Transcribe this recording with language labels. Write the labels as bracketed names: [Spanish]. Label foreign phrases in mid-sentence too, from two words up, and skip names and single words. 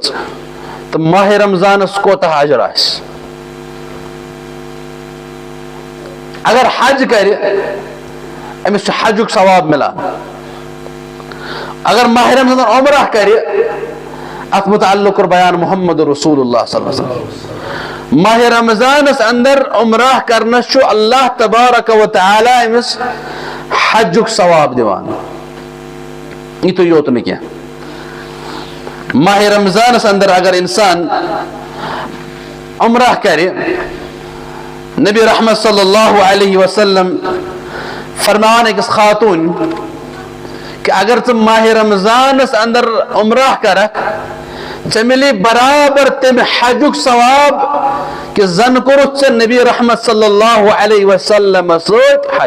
[Kashmiri] تہٕ ماہ رمضانس کوتاہ اجر آسہِ. اگر حج کرِ أمِس چھُ حجُک ثواب مِلان. اگر ماہ رمضان عمرہ کرِ, اتھ متعلق کوٚر بیان محمد رسول اللہ [Arabic] صلی اللہ علیہ وسلم. [Kashmiri] ماہ رمضانس اندر عمرہ کرنس چھُ [Arabic] اللہ تبارک و تعالیٰ [Kashmiri] أمِس حجُک ثواب دِوان. یِتُے یوت نہٕ کینٛہہ, ماہ رمضانس اندر اگر انسان عمرہ کرِ, نبی رحمت [Arabic] صلی اللہ علیہ وسلم [Kashmiri] فرماوان أکِس خاتوٗن کہ اگر ژٕ ماہ رمضانس اندر عمرہ کرکھ ژےٚ مِلی برابر تمہِ حجُک ثواب کہ زن کوٚرُتھ ژےٚ نبی رحمت [Arabic] صلی اللہ علیہ وسلم [Kashmiri] سۭتۍ حج.